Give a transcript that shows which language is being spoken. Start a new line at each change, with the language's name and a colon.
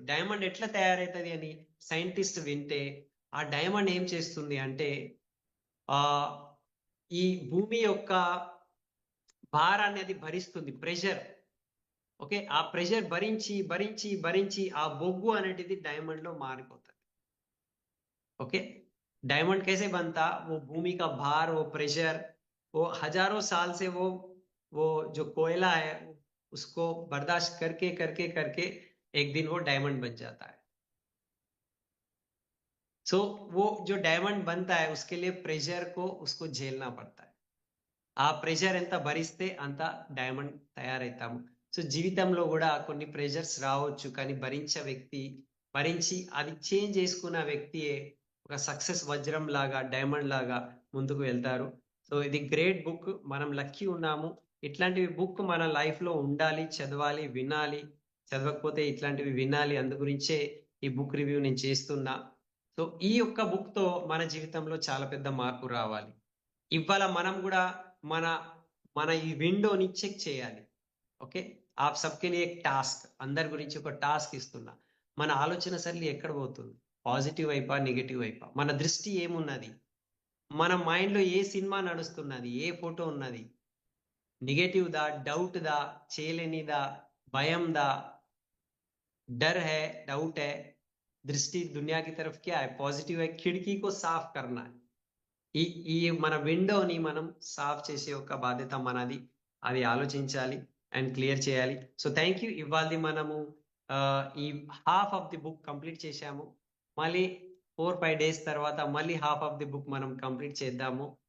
Telugu: Diamond ఎట్లా తయారైతది అని scientist వింటే, ఆ డైమండ్ ఏం చేస్తుంది అంటే ఆహ్, ఈ భూమి యొక్క భారాన్ని అది భరిస్తుంది. ప్రెషర్. ఓకే. ఆ ప్రెషర్ భరించి ఆ బొగ్గు అనేటిది డైమండ్‌లో మారిపోతది.
Hindi: ओके। डायमंड कैसे बनता? वो भूमि का भार, वो प्रेशर, वो हजारों साल से वो जो कोयला है उसको बर्दाश्त करके एक दिन वो डायमंड बन जाता है। सो वो जो डायमंड बनता है उसके लिए प्रेशर को उसको झेलना पड़ता है।
Telugu: ఆ ప్రెషర్ ఎంత భరిస్తే అంత డైమండ్ తయారైతాము. సో జీవితంలో కూడా కొన్ని ప్రెషర్స్ రావచ్చు. కానీ భరించి అది చేంజ్ చేసుకున్న వ్యక్తియే ఒక సక్సెస్ వజ్రం లాగా, డైమండ్ లాగా ముందుకు వెళ్తారు. సో ఇది గ్రేట్ బుక్. మనం లక్కీ ఉన్నాము. ఇట్లాంటివి బుక్ మన లైఫ్‌లో ఉండాలి, చదవాలి, వినాలి. చదవకపోతే ఇట్లాంటివి వినాలి. అందు గురించే ఈ బుక్ రివ్యూ నేను చేస్తున్నా. సో ఈ యొక్క బుక్‌తో మన జీవితంలో చాలా పెద్ద మార్పు రావాలి. ఇవాళ మనం కూడా మన మన ఈ విండోని చెక్ చేయాలి. ఓకే.
Hindi: ఆప్ సబ్‌కే లియే ఏక్ టాస్క్.
Telugu: అందరి గురించి ఒక టాస్క్ ఇస్తున్నా. మన ఆలోచన సరళి ఎక్కడ పోతుంది? పాజిటివ్ వైపా? నెగెటివ్ వైపా? మన దృష్టి ఏమున్నది? మన మైండ్‌లో ఏ సినిమా నడుస్తున్నది? ఏ ఫోటో ఉన్నది? నెగెటివ్‌దా? డౌట్‌దా? చేయలేనిదా? భయందా?
Hindi: डर है, डाउट है, दृष्टि दुनिया की तरफ क्या है? पॉजिटिव है, खिड़की को साफ करना है.
Telugu: ఈ ఈ మన విండోని మనం సాఫ్ చేసే యొక్క బాధ్యత మనది. అది ఆలోచించాలి అండ్ క్లియర్ చేయాలి.
English: So thank you.
Telugu: ఇవాల్టి మనము ఈ
English: half of the book
Telugu: complete చేశాము. మళ్ళీ 4, 5 డేస్ తర్వాత మళ్ళీ
English: half of the book
Telugu: మనం కంప్లీట్ చేద్దాము.